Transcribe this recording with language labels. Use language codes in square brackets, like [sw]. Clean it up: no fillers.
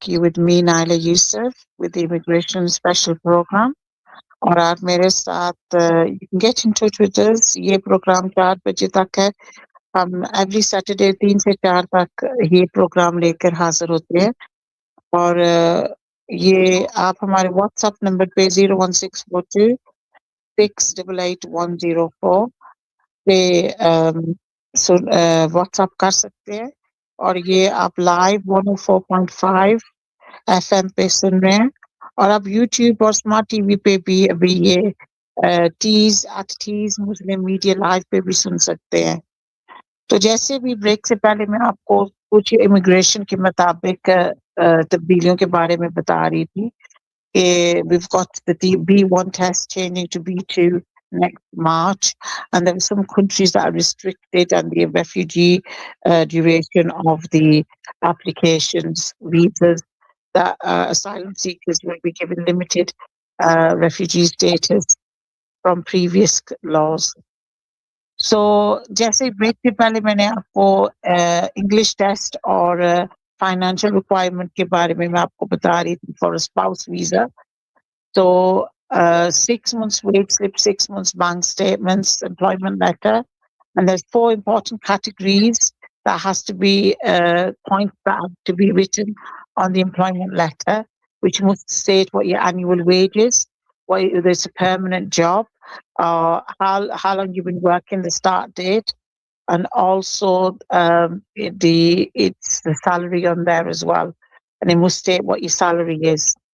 [en] You with me, Naila Yousaf, with the Immigration Special Program. [hi] और आप मेरे साथ [en] you can get in touch with us. [hi] ये programme 4 बजे तक है. हम [en] every Saturday [hi] 3 से 4 तक ये प्रोग्राम लेकर हाजिर होते हैं. और ये आप हमारे WhatsApp नंबर पे 01642 688 पे WhatsApp कर सकते हैं. और ये आप लाइव 104.5 FM पे सुन रहे हैं. और आप YouTube और स्मार्ट टीवी पे भी अभी ये टीज मुस्लिम मीडिया लाइव पे भी सुन सकते हैं. तो जैसे भी ब्रेक से पहले मैं आपको कुछ इमिग्रेशन के मुताबिक तब्दीलियों के बारे में बता रही थी कि [en] we've got the B1 test changing to B2 next March, and there are some countries that are restricted and the refugee duration of the applications, visas, that asylum seekers will be given limited refugee status from previous laws. [hi] So, जैसे break से पहले मैंने आपको English test और financial requirement के बारे में मैं आपको बता रही थी [en] For spouse visa. So 6 months wage slip, 6 months bank statements, employment letter, and there's 4 important categories that has to be points that have to be written on the employment letter, which must state what your annual wage is, whether it's a permanent job, how long you've been working, the start date, and also it's the salary on there as well, and it must state what your salary is.